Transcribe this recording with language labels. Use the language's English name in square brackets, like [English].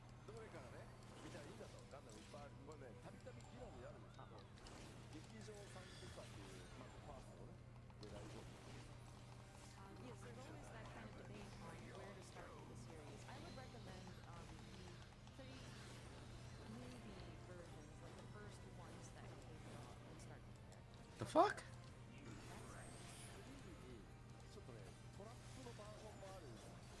[Japanese] どれからね見たらいいんだとガンダムいっぱいあるこれねたびたび議論になるんですけど劇場三部作っていうまあファーストのねで大丈夫 [English] Yes, there's always that kind of debate on where to start with the series. I would recommend the three movie versions, like the first ones that came out, and start from there. The fuck? [Japanese] ちょっとねトラップのバージョンもあるんで